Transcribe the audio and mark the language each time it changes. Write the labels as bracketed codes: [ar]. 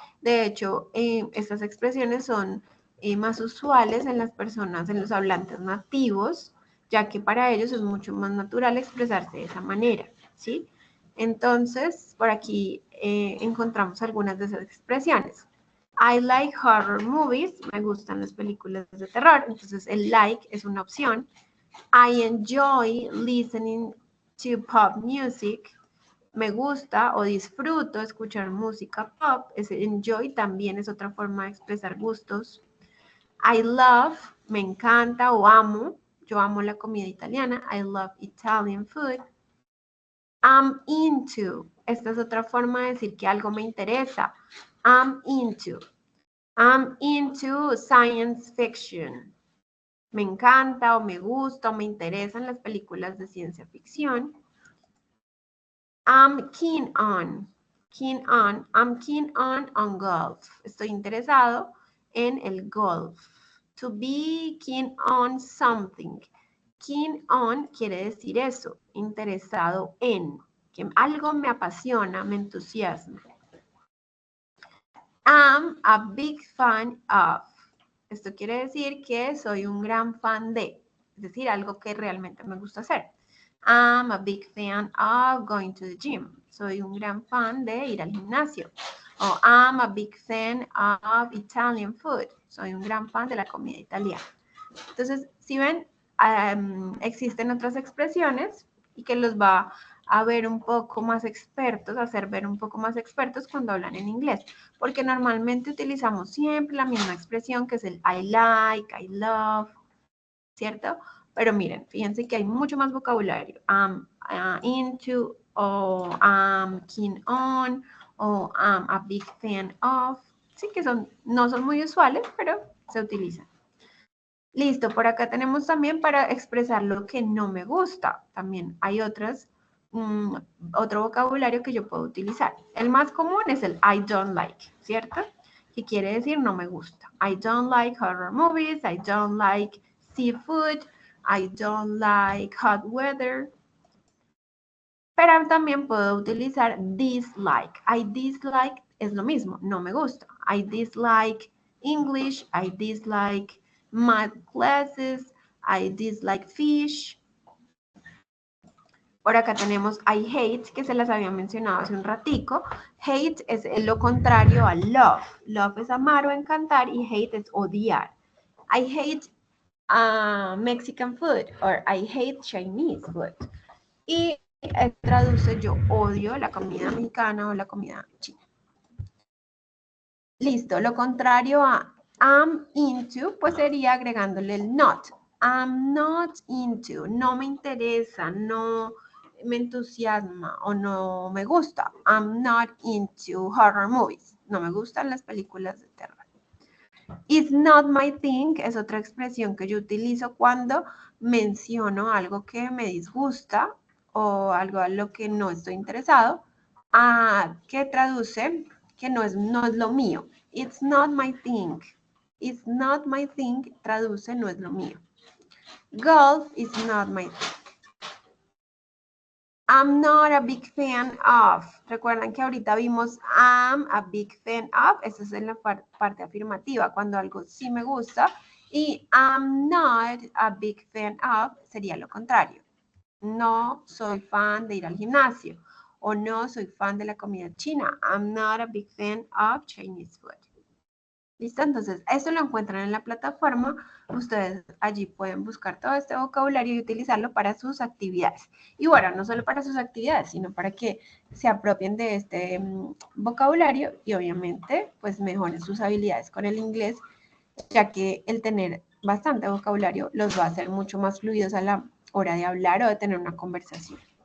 [es] De hecho, estas expresiones son más usuales en las personas, en los hablantes nativos, ya que para ellos es mucho más natural expresarse de esa manera, ¿sí? Entonces, por aquí encontramos algunas de esas expresiones. [en] I like horror movies. [es] Me gustan las películas de terror. Entonces, el like es una opción. [en] I enjoy listening to pop music. [es] Me gusta o disfruto escuchar música pop. Ese enjoy también es otra forma de expresar gustos. [en] I love, [es] me encanta o amo. Yo amo la comida italiana. [en] I love Italian food. I'm into. [es] Esta es otra forma de decir que algo me interesa. [en] I'm into. I'm into science fiction. [es] Me encanta o me gusta o me interesan las películas de ciencia ficción. [en] I'm keen on. Keen on. I'm keen on golf. [es] Estoy interesado en el golf. [en] To be keen on something. [es] Keen on quiere decir eso, interesado en, que algo me apasiona, me entusiasma. [en] I'm a big fan of. [es] Esto quiere decir que soy un gran fan de, es decir, algo que realmente me gusta hacer. [en] I'm a big fan of going to the gym. [es] Soy un gran fan de ir al gimnasio. [en] O I'm a big fan of Italian food. [es] Soy un gran fan de la comida italiana. Entonces, si ven, existen otras expresiones y que los va a ver un poco más expertos, a hacer ver un poco más expertos cuando hablan en inglés, porque normalmente utilizamos siempre la misma expresión que es el [en] I like, I love, [es] ¿cierto? Pero miren, fíjense que hay mucho más vocabulario. [en] I'm into, o I'm keen on, o I'm a big fan of. [es] Sí que no son muy usuales, pero se utilizan. Listo, por acá tenemos también para expresar lo que no me gusta. También hay otras otro vocabulario que yo puedo utilizar. El más común es el [en] I don't like, [es] ¿cierto? Que quiere decir no me gusta. [en] I don't like horror movies, I don't like seafood, I don't like hot weather. [es] Pero también puedo utilizar dislike. [en] I dislike [es] es lo mismo, no me gusta. [en] I dislike English, I dislike math classes, I dislike fish. [es] Por acá tenemos [en] I hate, [es] que se las había mencionado hace un ratico. Hate es lo contrario a love. Love es amar o encantar y hate es odiar. [en] I hate Mexican food or I hate Chinese food. [es] Y traduce yo odio la comida mexicana o la comida china. Listo, lo contrario a [en] I'm into, [es] pues sería agregándole el not. [en] I'm not into, [es] no me interesa, no me entusiasma o no me gusta. [en] I'm not into horror movies. [es] No me gustan las películas de terror. [en] It's not my thing [es] es otra expresión que yo utilizo cuando menciono algo que me disgusta o algo a lo que no estoy interesado, que traduce que no es lo mío. [en] It's not my thing. It's not my thing [es] traduce no es lo mío. [en] Golf is not my thing. I'm not a big fan of. [es] Recuerdan que ahorita vimos [en] I'm a big fan of. [es] Esa es en la parte afirmativa, cuando algo sí me gusta. Y [en] I'm not a big fan of [es] sería lo contrario. No soy fan de ir al gimnasio. O no soy fan de la comida china. [en] I'm not a big fan of Chinese food. [es] ¿Listo? Entonces, esto lo encuentran en la plataforma. Ustedes allí pueden buscar todo este vocabulario y utilizarlo para sus actividades. Y bueno, no solo para sus actividades, sino para que se apropien de este vocabulario y obviamente, pues mejoren sus habilidades con el inglés, ya que el tener bastante vocabulario los va a hacer mucho más fluidos a la hora de hablar o de tener una conversación.